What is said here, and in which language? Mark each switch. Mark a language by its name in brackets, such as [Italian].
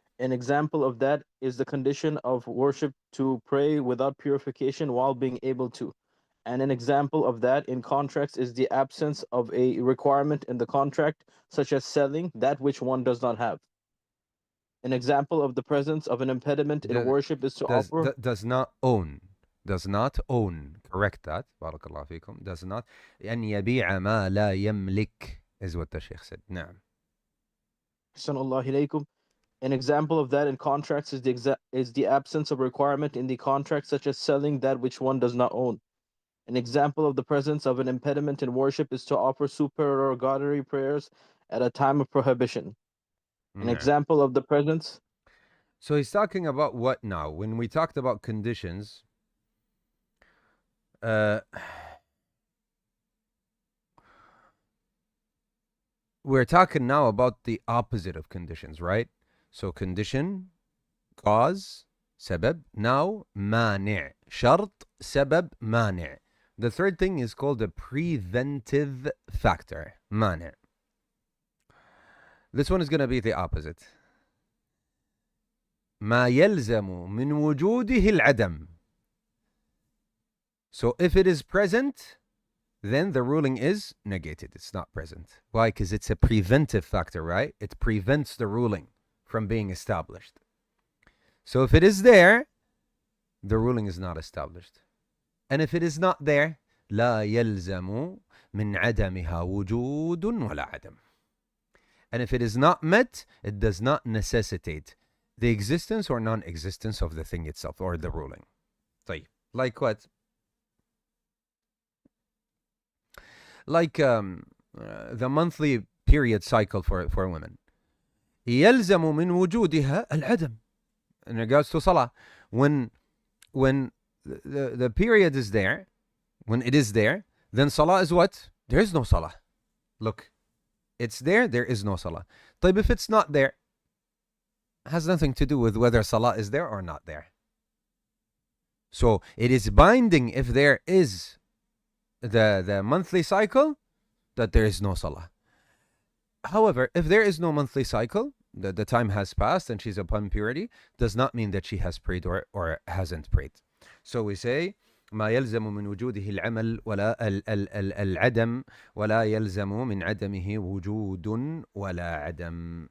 [English] An example of that is the condition of worship to pray without purification while being able to. And an example of that in contracts is the absence of a requirement in the contract, such as selling that which one does not have. An example of the presence of an impediment in worship is to offer. Does not own. Does not own. Correct that. [Arabic] Barakallahu fikum. [English] Does not. [Arabic] أن يبيع ما لا يملك [English] is what the Sheikh said. [Arabic] نعم. Sallallahu alaykum. [English] An example of that in contracts is the absence of requirement in the contract, such as selling that which one does not own. An example of the presence of an impediment in worship is to offer supererogatory prayers at a time of prohibition. An Yeah. example of the presence. So he's talking about what now? When we talked about conditions, we're talking now about the opposite of conditions, right? So condition, cause, سبب. [Arabic] Now مانع, شرط, سبب, مانع. [English] The third thing is called a preventive factor, مانع. This one is going to be the opposite. [Arabic] ما يلزم من وجوده العدم. [English] So if it is present, then the ruling is negated. It's not present. Why? Because it's a preventive factor, right? It prevents the ruling from being established. So if it is there, the ruling is not established. And if it is not there, [Arabic] لا يلزم من عدمها وجود ولا عدم. [English] And if it is not met, it does not necessitate the existence or non-existence of the thing itself or the ruling. طيب. Like what? Like the monthly period cycle for women. [Arabic] يلزم من وجودها العدم. [English] In regards to salah, when the period is there, when it is there, then salah is what? There is no salah. Look, it's there is no salah. طيب, if it's not there, has nothing to do with whether salah is there or not there. So it is binding if there is the monthly cycle that there is no salah. However, if there is no monthly cycle, the time has passed and she's upon purity, does not mean that she has prayed or hasn't prayed. So we say [Arabic] ما يلزم من وجوده العمل ولا العدم ولا يلزم من عدمه وجود ولا عدم.